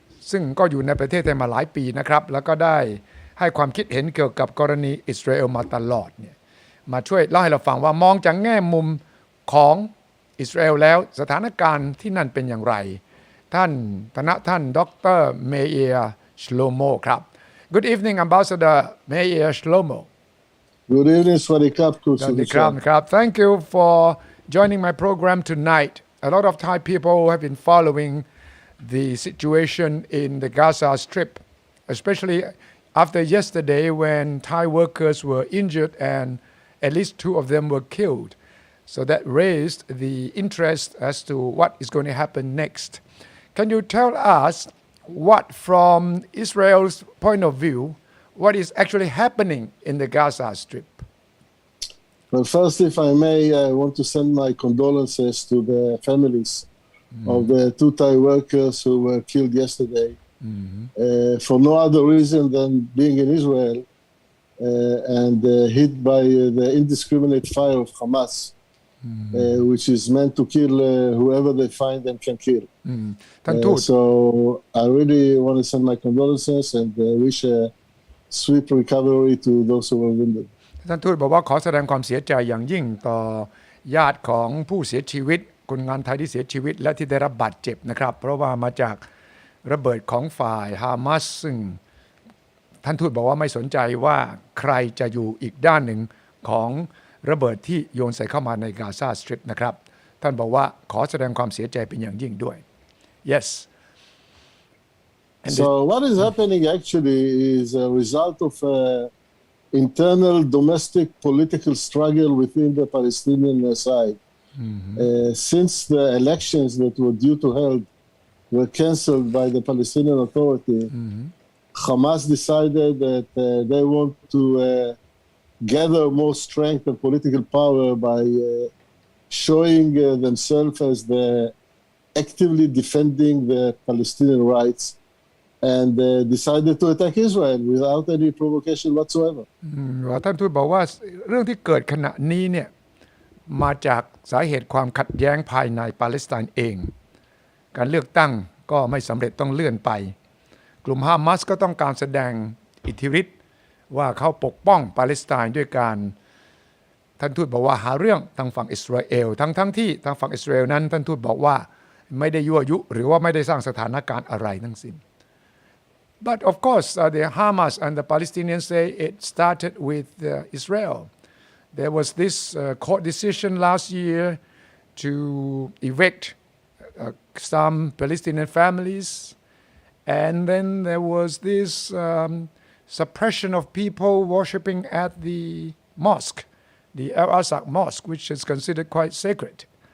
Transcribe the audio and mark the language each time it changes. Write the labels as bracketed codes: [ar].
[th] ซึ่งก็อยู่ในประเทศไทยมาหลายปีนะครับแล้วก็ได้ให้ความคิดเห็นเกี่ยวกับกรณีอิสราเอลมาตลอดเนี่ยมาช่วยเล่าให้เราฟังว่ามองจากแง่มุมของอิสราเอลแล้วสถานการณ์ที่นั่นเป็นอย่างไรท่านดรเมเอียชโลโมครับ [en] Good evening Ambassador Meir Shlomo Good evening, Swadikap. Krab. Thank you for joining my program tonight. A lot of Thai people have been following the situation in the Gaza Strip, especially after yesterday when Thai workers were injured and at least 2 of them were killed. So that raised the interest as to what is going to happen next. Can you tell us what, from Israel's point of view, what is actually happening in the Gaza Strip? Well, first, if I may, I want to send my condolences to the families of the 2 Thai workers who were killed yesterday for no other reason than being in Israel and hit by the indiscriminate fire of Hamas, which is meant to kill whoever they find and can kill. So I really want to send my condolences and wish a swift recovery to those who were wounded. [th] ท่านทูตบอกว่าขอแสดงความเสียใจอย่างยิ่งต่อญาติของผู้เสียชีวิตคนงานไทยที่เสียชีวิตและที่ได้รับบาดเจ็บนะครับเพราะว่ามาจากระเบิดของฝ่ายฮามาสซึ่งท่านทูตบอกว่าไม่สนใจว่าใครจะอยู่อีกด้านหนึ่งของระเบิดที่โยนใส่เข้ามาในกาซาสตริปนะครับท่านบอกว่าขอแสดงความเสียใจเป็นอย่างยิ่งด้วย Yes [en] So what is happening actually is a result of internal domestic political struggle within the Palestinian side. Since the elections that were due to held were cancelled by the Palestinian Authority, Hamas decided that they want to gather more strength and political power by showing themselves as the actively defending the Palestinian rights and decided to attack Israel without any provocation whatsoever. [th] ท่านทูตบอกว่าเรื่องที่เกิดขณะนี้เนี่ยมาจากสาเหตุความขัดแย้งภายในปาเลสไตน์เองการเลือกตั้งก็ไม่สำเร็จต้องเลื่อนไปกลุ่มฮามาสก็ต้องการแสดงอิทธิฤทธิ์ว่าเขาปกป้องปาเลสไตน์ด้วยการ ท่านทูตบอกว่าหาเรื่องทางฝั่งอิสราเอลทั้งที่ทางฝั่งอิสราเอลนั้นท่านทูตบอกว่าไม่ได้ยั่วยุหรือว่าไม่ได้สร้างสถานการณ์อะไรทั้งสิ้น [en] But of course, the Hamas and the Palestinians say it started with Israel. There was this court decision last year to evict some Palestinian families, and then there was this suppression of people worshipping at the mosque, the Al-Aqsa Mosque, which is considered quite sacred.